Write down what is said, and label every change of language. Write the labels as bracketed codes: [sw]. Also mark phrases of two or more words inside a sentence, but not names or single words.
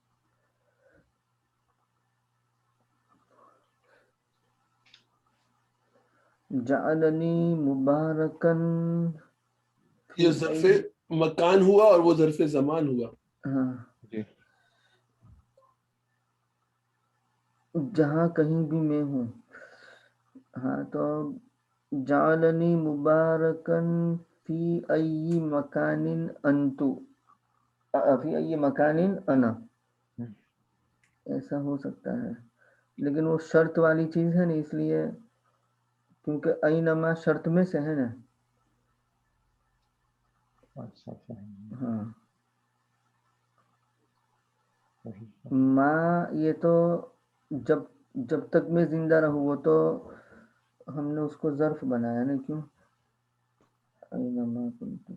[ar] جعلنی مبارکن، [ur] یہ ظرف مکان ہوا اور وہ ظرف زمان ہوا. ہاں جی جہاں کہیں بھی میں ہوں. ہاں تو [ar] جعلنی مبارکن فی ای مکان انتو، فی ای مکان انا، [ur] ایسا ہو سکتا ہے. لیکن وہ شرط والی چیز ہے نا، اس لیے کیونکہ اینما شرط میں سے ہے نا. ہاں ماں یہ تو جب تک میں زندہ رہوں وہ تو ہم نے اس کو ظرف بنایا نا، کیوں [ar] اینما کنتو.